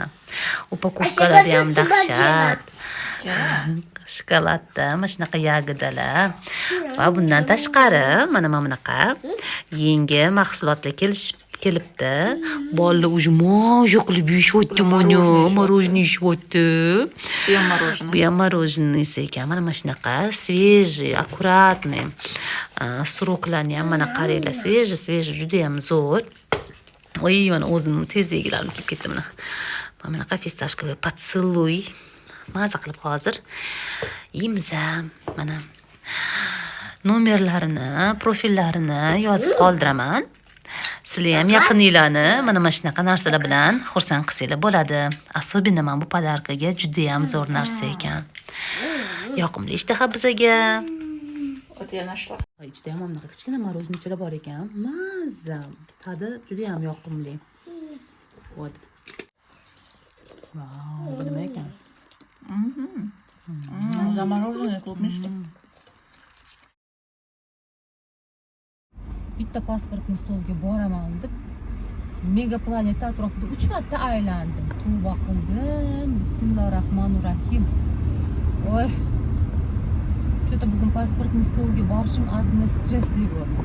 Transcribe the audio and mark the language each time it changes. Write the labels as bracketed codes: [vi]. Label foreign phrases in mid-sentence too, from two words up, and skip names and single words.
[uz] Upakovkalari ham dahshat. Shokoladda mana shunaqa yagidalar. Va bundan tashqari mana bunaqa yangi mahsulotlar kelibdi. Bolalar уже moja qilib yeyishyapti, mana morojniy yeyishyapti. Bu ham morojniy ekan. Mana shunaqa [ru] свежий, аккуратный. [uz] Suroklarni ham mana qaranglar, свежий, juda ham zo'r. Oy, mana o'zim tez yegilarim kelib ketdi mana. Mana bunaqa [ru] фисташковый поцелуй. [uz] Maza qilib hozir yeymiz. Mana nomerlarini, profillarini yozib qoldiraman. Sizlar ham yaqininglarni mana shunaqa narsalar bilan xursand qilsanglar bo'ladi. Особенно mana bu podarkaga juda ham zo'r narsa ekan. Yoqimli ishtaha bizga. [ru] Вот я нашла. [uz] Ichida ham bunaqa kichkina morojnichalar bor ekan. Mazza. Ta'di juda ham yoqimli. Вот. Vau, bu nima ekan? [ru] Замороженные клубнички. [uz] Bitta pasportni stolga boraman deb Mega Planet atrofida 3 marta aylandim. Tavba qildim. Bismillahirrohmanirrohim. Voy. Cho'ta bugun pasportni stolga borishim ozgina stressli bo'ldi.